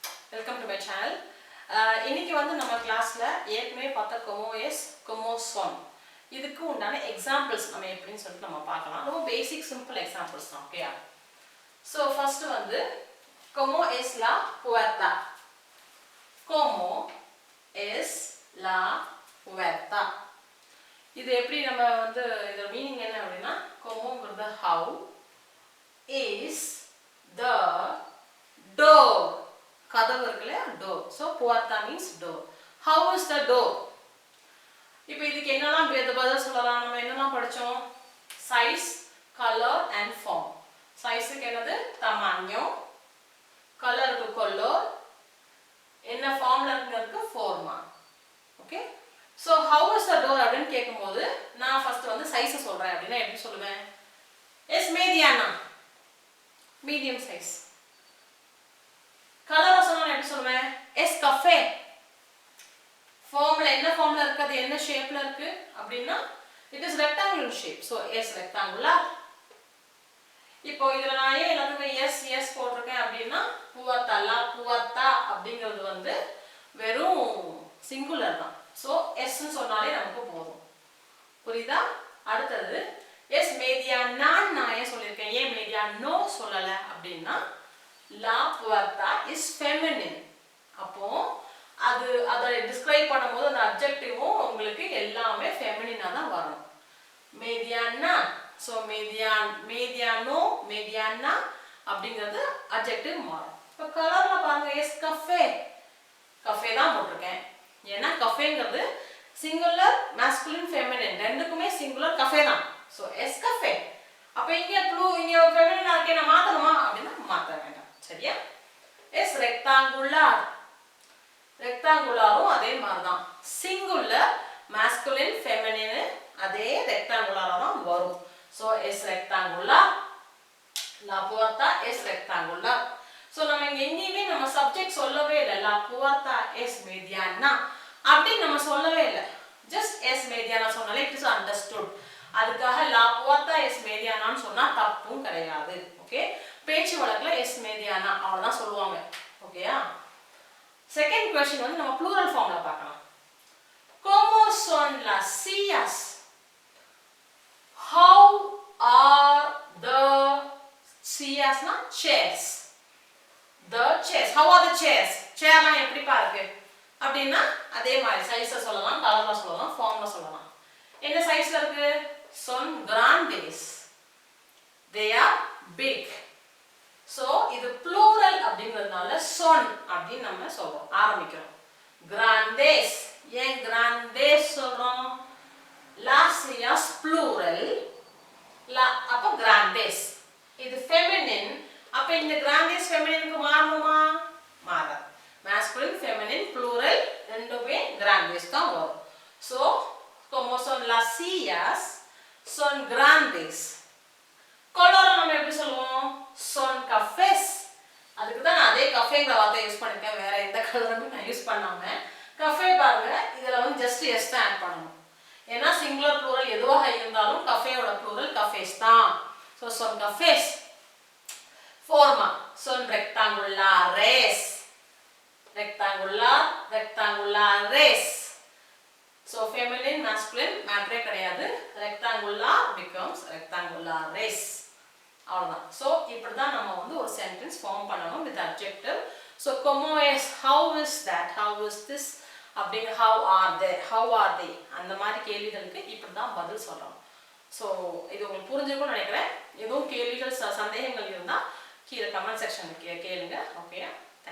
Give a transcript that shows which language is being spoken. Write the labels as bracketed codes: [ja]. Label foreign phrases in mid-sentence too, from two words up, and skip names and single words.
[en] Welcome to my channel. [ta] இன்னைக்கு வந்து நம்ம கிளாஸ்ல ஏற்கனவே பார்த்த [es] como es como son [ta] இதுக்கு உண்டான எக்ஸாம்பிள்ஸ் நம்ம எப்படின்னு சொல்லிட்டு நம்ம பார்க்கலாம். ரொம்ப [en] basic simple examples [ta] தான். ஓகேயா? [en] so first [ta] வந்து [es] como es la puerta. Como es la puerta. [ta] இது எப்படி நம்ம வந்து இதோட மீனிங் என்ன அப்படினா comoங்கிறது [en] how is the door. [ta] கதவு இருக்குல [en] door. So puerta means door. How is the door? [ta] இப்போ இதுக்கு என்னலாம் பதில் சொல்லலாம்? நம்ம என்னலாம் படிச்சோம்? [en] Size, color and form. [ta] Size-க்கு என்னது? [es] tamaño. [ta] Color-க்கு color. என்ன ஃபார்ம்ல இருக்குங்கிறதுக்கு forma. [en] Okay? So how is the door [ta] அப்படினு கேக்கும்போது நான் ஃபர்ஸ்ட் வந்து சைஸ் சொல்றேன் அப்படினா எப்படி சொல்லுவேன்? [es] Es mediana. [en] Medium size. [ta] கலர் சொன்னா எப்படி சொல்லுவேன்? [es] Es café. [ta] ஃபார்ம்ல என்ன ஃபார்ம்ல இருக்கு? அது என்ன ஷேப்ல இருக்கு அப்படினா [en] it is rectangular shape. [es] So es rectangular. [ta] இப்போ இதுல நான் ஏன் எல்லாத்துக்குமே yes போட்டுருக்கேன் அப்படினா [es] puerta la puerta [ta] அப்படிங்கிறது வந்து வெறும் சிங்குலர் தான். So s ன்னு சொன்னாலே நமக்கு போதும். புரியுதா? அடுத்து [es] es mediana [ta] நான் ஏன் சொல்லிருக்கேன்? ஏன் mediano சொல்லல அப்படினா [es] la puerta [en] is feminine. [ta] அப்போ அதை டிஸ்கிரைப் பண்ணும்போது அந்த அட்ஜெக்டிவும் உங்களுக்கு எல்லாமே ஃபெமினினா தான் வரும். mediana. So [es] mediano, mediana [ta] அப்படிங்கிறது அட்ஜெக்டிவ் மாறும். இப்போ கலர்ல பாருங்க [es] es café. [ta] café தான் போட்டுருக்கேன். ஏன்னா caféங்கிறது [en] singular masculine feminine [ta] ரெண்டுக்குமே சிங்குலர் café தான். [es] So es café. [ta] அப்ப இங்க இங்க ஃபெமினினா இருக்கே நான் மாத்தணுமா அப்படினா மாத்த வேண்டாம். சரியா? [es] es rectangular. [ta] ரெக்டாங்குலரும் அதே மாதிரி தான். [en] singular masculine feminine [ta] அதே ரெக்டாங்குலரா தான் வரும். [es] So es rectangular. La puerta es rectangular. [ta] So நம்ம இங்க எங்கேயுமே நம்ம சப்ஜெக்ட் சொல்லவே இல்லை. [es] La puerta es mediana [ta] அப்படி நம்ம சொல்லவே இல்லை. [en] just [es] es mediana [en] சொன்னாலே it is understood. [ta] அதுக்காக [es] la puerta es mediana [ta] ன்னு சொன்னா தப்பும் கிடையாது. ஓகே? பேச்சு வழக்குல [es] es mediana [ta] அவ்வளவுதான் சொல்லுவாங்க. ஓகேயா? [en] second question [ta] வந்து நம்ம [en] plural form [ta] பார்க்கலாம். [es] Como son las sillas? [en] How are the sillas na chairs? The chairs. How are the chairs? [ta] சேர்லாம் எப்படி பாருக்கு? அப்படினா அதே மாதிரி சைஸ்ல சொல்லலாம், கலர்ல சொல்லலாம், ஃபார்ம்ல சொல்லலாம். என்ன சைஸ்ல இருக்கு? [es] Son grandes. [en] They are big. So [ta] இது plural அப்படிங்கிறதுனால son அப்படின்னு நம்ம சொல்றோம், ஆரம்பிக்கிறோம். Grandes. ஏன் grandes சொல்றோம்? [es] Las sillas plural. [ta] அப்ப grandes. இது feminine. அப்ப இந்த grandes feminineக்கு மாறுமா? மாறாது. [en] Masculine, feminine, plural [ta] ரெண்டுமே grandes தான் வரும். [es] So como son las sillas son grandes. [ta] color நம்ம எப்படி சொல்லுவோம்? [es] son cafés. [ta] அதுக்கு தான் நான் அதே கஃபேங்கிற வார்த்தை யூஸ் பண்ணிருக்கேன், வேற எந்த கலருமே நான் யூஸ் பண்ணாம. கஃபே பாருங்க, இதுல வந்து [en] just s [ta] தான் ஆட் பண்ணணும். ஏன்னா [en] singular plural [ta] எதுவாக இருந்தாலும் கஃபேயோட ப்ளூரல் கஃபேஸ் தான். [es] ஸோ son cafés. forma son rectangulares. rectangulares. [en] So feminine masculine [ta] மேட்டரே கிடையாது. [en] rectangular becomes rectangulares. [ta] அவ்வளவுதான். ஸோ இப்படி தான் நம்ம வந்து ஒரு [en] sentence form [ta] பண்ணணும் [en] with adjective. [es] ஸோ como es, [en] how is that, how is this அப்படிங்கிற how are they, how are they [ta] அந்த மாதிரி கேள்விகளுக்கு இப்படி தான் பதில் சொல்றோம். ஸோ இது உங்களுக்கு புரிஞ்சிருக்கும்னு நினைக்கிறேன். எதுவும் கேள்விகள் சந்தேகங்கள் இருந்தால் கீழே [en] comment section [ta] கேளுங்க. ஓகே?